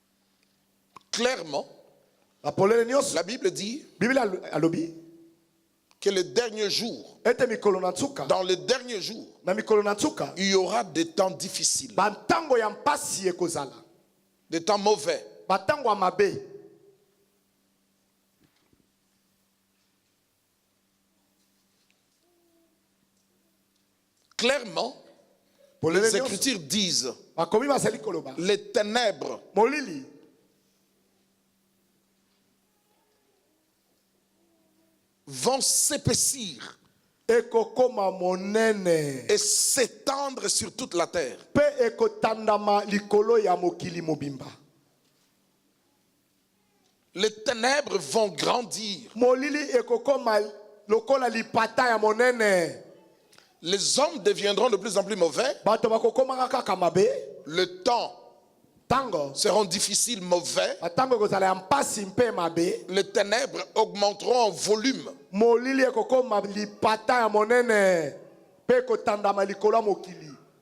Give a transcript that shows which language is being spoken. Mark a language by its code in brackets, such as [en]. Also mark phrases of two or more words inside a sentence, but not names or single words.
[fr] Clairement, la Bible dit que le dernier jour, [ln] ete mikolo na nsuka [fr] dans le dernier jour, [ln] na mikolo na nsuka [fr] il y aura des temps difficiles, [ln] bantango ya mpasi ekozala [fr] des temps mauvais. [ln] batango ya mabe. [fr] Clairement, les Écritures disent, [ln] bakomi basali koloba [fr] les ténèbres [ln] molili [fr] vont s'épaissir [ln] ekokoma monene [fr] et s'étendre sur toute la terre. [ln] pe ekotandama likolo ya mokili mobimba. [fr] Les ténèbres vont grandir. [ln] Molili ekokoma lokola lipata ya monene. [fr] Les hommes deviendront de plus en plus mauvais. [ln] Bato bakokoma kaka mabe. [fr] Le temps [ln] Tango [fr] seront difficiles, mauvais. [ln] batango ekozala ya mpasi mpe mabe. [fr] Les ténèbres augmenteront en volume. [ln] Molili ekokoma lipata ya monene pe ekotandama likolo ya mokili.